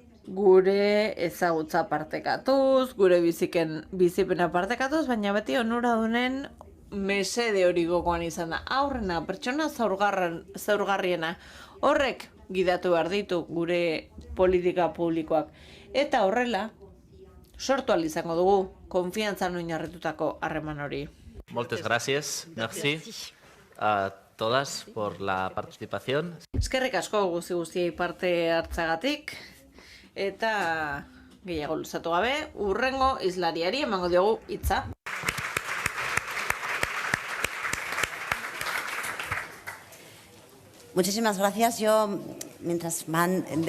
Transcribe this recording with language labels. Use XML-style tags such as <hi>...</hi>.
<eu>Gure ezagutza partekatuz, gure bizipena partekatuz, baina beti onuradunen mesede hori gogoan izan da. Aurrena, pertsona zaurgarriena. Horrek gidatu behar ditu gure politika publikoak. Eta horrela, sortu ahal izango dugu konfiantzan oinarritutako harreman hori.</eu> <ca>Moltes</ca> <es>gracias,</es> <fr>merci</fr> <es>a todas por la participación.</es> <eu>Eskerrik asko guztiei parte hartzagatik, eta gehiago luzatu gabe, hurrengo hizlariari emango diogu hitza.</eu> <es>Muchísimas gracias. Yo, mientras van...</es>